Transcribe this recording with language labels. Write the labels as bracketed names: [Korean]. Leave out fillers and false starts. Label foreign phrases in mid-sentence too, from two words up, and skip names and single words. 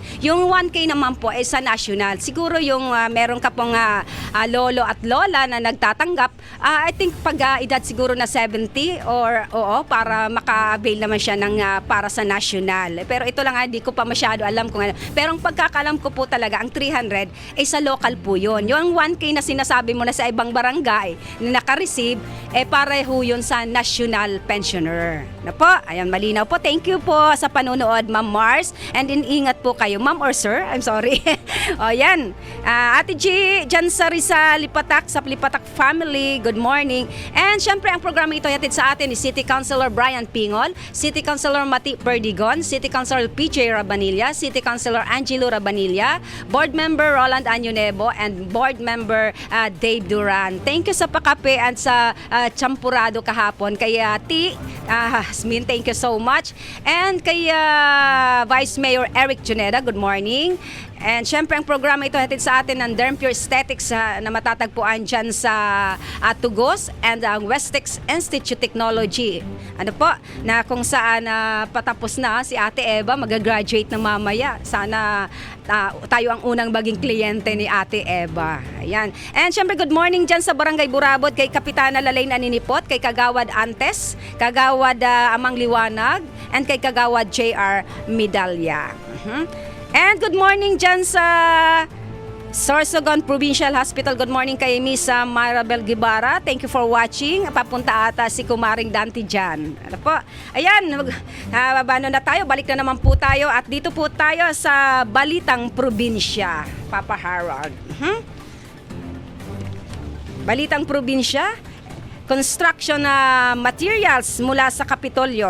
[Filipino] Yung 1K naman po ay sa national. Siguro yung meron ka pong lolo at lola na nagtatanggap, [English] I think [Filipino] pag edad siguro na 70 or para maka-avail naman siya ng para sa national. Pero ito lang di ko pa masyado alam kung ano. Pero ang pagkakalam ko po talaga, ang 300 ay sa local po yon. Yung 1K na sinasabi mo na sa ibang barangay na naka-receive, pareho yun sa national pensioner. Na po, ayan, malinaw po. [English] Thank you [Filipino] po sa panunood, Ma'am Mars. And ingat po kayo, Ma'am or Sir. [English] I'm sorry. [Filipino] O, yan. Ate G, dyan sa Rizal, Lipatak, sa Lipatak family, [English] good morning. [Filipino] And syempre, ang programa ito yatid sa atin ni City Councilor Brian Pingol, City Councilor Mati Perdigon, City Councilor PJ Rabanilla, City Councilor Angelo Rabanilla, Board Member Roland Anyonebo, and Board Member Dave Duran. [English] Thank you [Filipino] sa pakape at sa champurado kahapon. Kaya Hasmin, [English] thank you so much. And kay Vice Mayor Eric Juneda, good morning. [Filipino] And syempre ang programa ito hatid sa atin ng Derm Pure Aesthetics na matatagpuan dyan sa Tugos and ang Westex Institute Technology. Ano po, na kung saan patapos na si Ate Eva, mag-graduate na mamaya. Sana tayo ang unang maging kliyente ni Ate Eva. Ayan. And syempre [English] good morning [Filipino] dyan sa Barangay Burabot kay Kapitana Lalaine Aninipot, kay Kagawad Antes, Kagawad Amang Liwanag, and kay Kagawad JR Medalya. [English] And good morning dyan sa Sorsogon Provincial Hospital. Good morning kay Miss Marabel Guevara. Thank you for watching. [Filipino] Papunta ata si Kumaring Dante dyan. Ano po? Ayan, babano na tayo. Balik na naman po tayo. At dito po tayo sa Balitang Probinsya. Papa Harold. Balitang Probinsya. [English] Construction materials [Filipino] mula sa Kapitolyo.